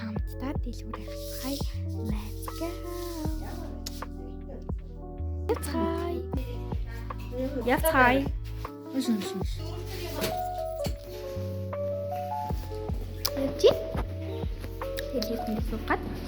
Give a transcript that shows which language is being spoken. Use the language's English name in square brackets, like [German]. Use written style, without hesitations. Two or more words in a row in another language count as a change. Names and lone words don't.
[Mongolian] хамтдаа дэлгүүрээ хай. [English] Let's go. [German] Jetzt hi. Jetzt hier nicht so grad.